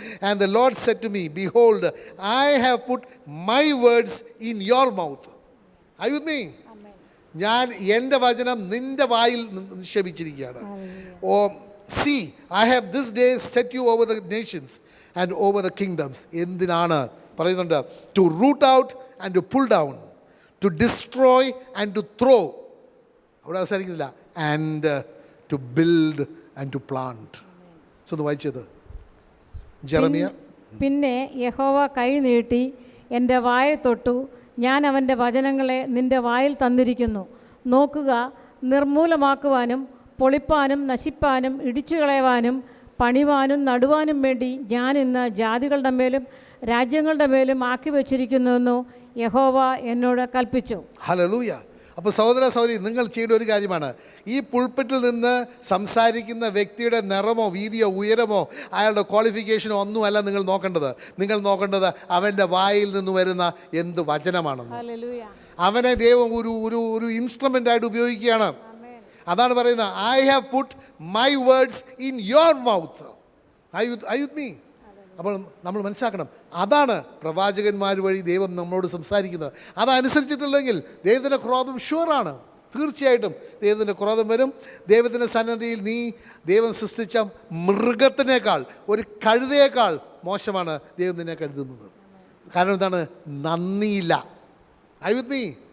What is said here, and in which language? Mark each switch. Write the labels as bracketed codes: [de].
[en] And the Lord said to me, Behold, I have put my words in your mouth. Are you with me? [ml] ഞാൻ എൻ്റെ വചനം നിൻ്റെ വായിൽ നിക്ഷേപിച്ചിരിക്കുകയാണ്. [en] See, I have this day set you over the nations and over the kingdoms. [ml] എന്തിനാണ് പറയുന്നുണ്ട്? [en] To root out and to pull down, to destroy and to throw. [ml] അവിടെ അവസാനിക്കുന്നില്ല. [en] And to build and to plant. [ml] So ഒന്ന് വായിച്ചത് Jeremiah. പിന്നെ യഹോവ കൈ നീട്ടി എൻ്റെ വായ തൊട്ടു, ഞാൻ അവൻ്റെ വചനങ്ങളെ നിൻ്റെ വായിൽ തന്നിരിക്കുന്നു. നോക്കുക, നിർമൂലമാക്കുവാനും പൊളിപ്പാനും നശിപ്പാനും ഇടിച്ചു കളയുവാനും പണിവാനും നടുവാനും വേണ്ടി ഞാൻ ഇന്ന് ജാതികളുടെ മേലും രാജ്യങ്ങളുടെ മേലും ആക്കി വച്ചിരിക്കുന്നുവെന്നു യഹോവ എന്നോട് കൽപ്പിച്ചു. ഹല്ലേലൂയ. അപ്പോൾ സഹോദര സഹോദരി, നിങ്ങൾ ചെയ്യേണ്ട ഒരു കാര്യമാണ്, ഈ പുൾപ്പിറ്റിൽ നിന്ന് സംസാരിക്കുന്ന വ്യക്തിയുടെ നിറമോ വീതിയോ ഉയരമോ അയാളുടെ ക്വാളിഫിക്കേഷനോ ഒന്നുമല്ല നിങ്ങൾ നോക്കേണ്ടത്. നിങ്ങൾ നോക്കേണ്ടത് അവൻ്റെ വായിൽ നിന്ന് വരുന്ന എന്ത് വചനമാണെന്ന്. അവനെ ദൈവം ഒരു ഇൻസ്ട്രുമെൻ്റായിട്ട് ഉപയോഗിക്കുകയാണ്. അതാണ് പറയുന്നത്, [en] I have put my words in your mouth. Are you with me? [ml] അപ്പോൾ നമ്മൾ മനസ്സിലാക്കണം, അതാണ് പ്രവാചകന്മാർ വഴി ദൈവം നമ്മളോട് സംസാരിക്കുന്നത്. അതനുസരിച്ചിട്ടില്ലെങ്കിൽ ദൈവത്തിൻ്റെ ക്രോധം ഷുവറാണ്. തീർച്ചയായിട്ടും ദൈവത്തിൻ്റെ ക്രോധം വരും. ദൈവത്തിൻ്റെ സന്നദ്ധിയിൽ നീ ദൈവം സൃഷ്ടിച്ച മൃഗത്തിനേക്കാൾ, ഒരു കഴുതയേക്കാൾ മോശമാണ് ദൈവം നിന്നെ കരുതുന്നത്. കാരണം എന്താണ്? നന്ദിയില്ല. [en] Are you with me?